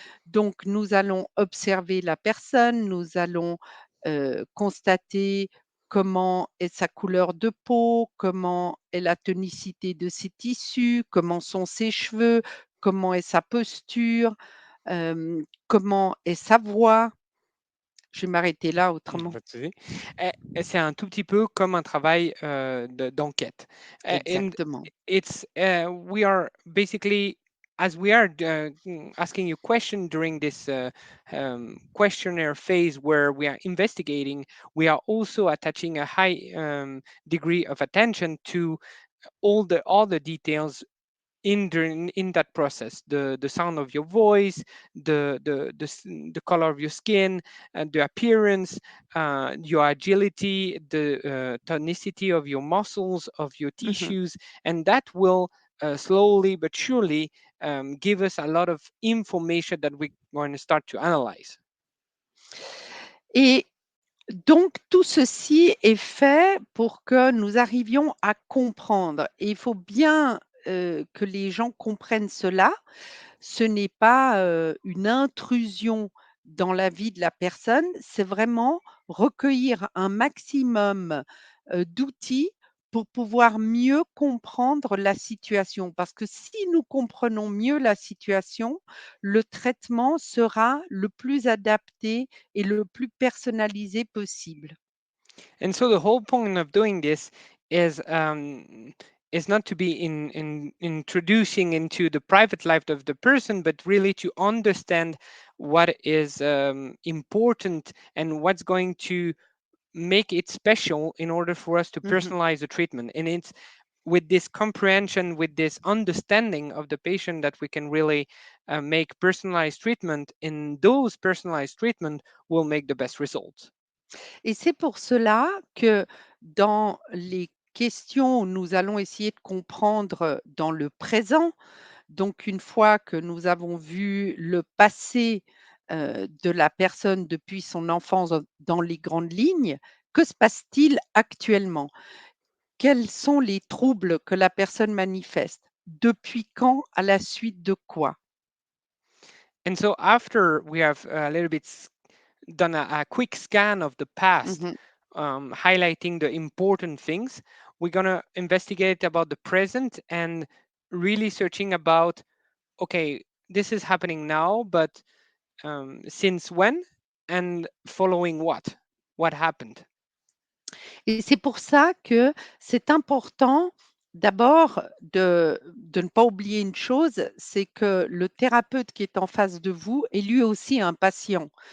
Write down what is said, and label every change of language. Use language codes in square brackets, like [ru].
[fr] Donc nous allons observer la personne, nous allons, constater comment est sa couleur de peau, comment est la tonicité de ses tissus, comment sont ses cheveux, comment est sa posture, comment est sa voix. Je vais m'arrêter là autrement. Pas de souci. Et c'est un tout petit peu comme un travail d'enquête. [en] And [fr] Exactement. [en] it's we are basically, as we are asking you question during this questionnaire phase where we are investigating, we are also attaching a high degree of attention to all the details in that process, the sound of your voice, the color of your skin, and the appearance, your agility, the tonicity of your muscles, of your Mmh. tissues, and that will slowly but surely give us a lot of information that we're going to start to analyze. [fr] Et donc tout ceci est fait pour que nous arrivions à comprendre et il faut bien, que les gens comprennent cela. Ce n'est pas, une intrusion dans la vie de la personne, c'est vraiment recueillir un maximum, d'outils pour pouvoir mieux comprendre la situation. Parce que si nous comprenons mieux la situation, le traitement sera le plus adapté et le plus personnalisé possible. [en] And so the whole point of doing this is not to be in introducing into the private life of the person, but really to understand what is important and what's going to make it special in order for us to Mmh. personalize the treatment. And it's with this comprehension, with this understanding of the patient, that we can really make personalized treatment, and those personalized treatment will make the best results. [fr] Et c'est pour cela que dans les questions où nous allons essayer de comprendre dans le présent, donc une fois que nous avons vu le passé, de la personne depuis son enfance dans les grandes lignes, que se passe-t-il actuellement? Quels sont les troubles que la personne manifeste? Depuis quand? À la suite de quoi? [en] And so after we have a little bit done a quick scan of the past, Mmh. highlighting the important things, we're gonna investigate about the present and really searching about, okay, this is happening now, but since when and following what happened. [fr] Et c'est pour ça que c'est important d'abord de ne pas oublier une chose, c'est que le thérapeute qui est en face de vous est lui aussi un patient.